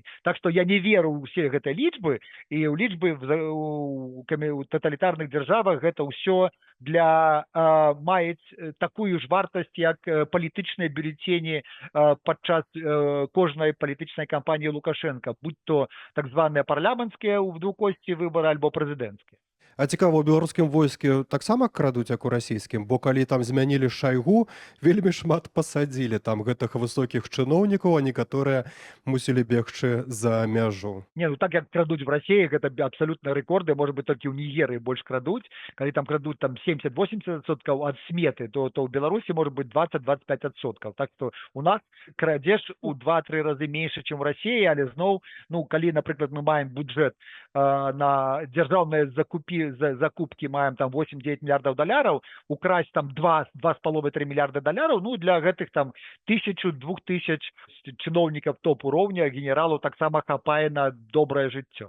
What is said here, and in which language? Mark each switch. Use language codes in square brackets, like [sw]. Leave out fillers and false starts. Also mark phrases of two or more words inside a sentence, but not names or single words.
[be] Так што я не веру ў усе гэтыя лічбы, і ў лічбы у таталітарных дзяржавах гэта ўсё маюць такую ж вартасць, як палітычныя бюлетэні падчас кожнай палітычнай кампаніі Лукашенка, будь то так званыя парламенцкія ў двукосці выбары альбо прэзідэнцкія. А цікава, у беларускім войске таксама крадуць, як у расійскім, бо калі там змянілі Шайгу, вельмі шмат пасадзілі там гэтых высокіх чыноўнікаў, а некаторыя мусілі бегчы за мяжу. Не, ну так як крадуць [ru] в России, [be] гэта абсолютно рэкорды, [ru] может быть, [be] толькі ў Нігерыі больш крадуць, калі там крадуць там 70-80% ад сметы, то ў Беларусі [ru] может быть [be] 20-25%. [ru] Так что [be] у нас крадзеж у 2-3 разы меньше, чым [ru] в России, [be] але зноў, ну, калі, напрыклад, мы маем бюджет на дзяржаўныя закупкі маем там 8-9 мільярдаў даляраў, украсць там 2,5-3 мільярда даляраў, ну, для гэтых там 1000-2000 чыноўнікаў топ-уроўня генералаў таксама хапае на добрае жыццё.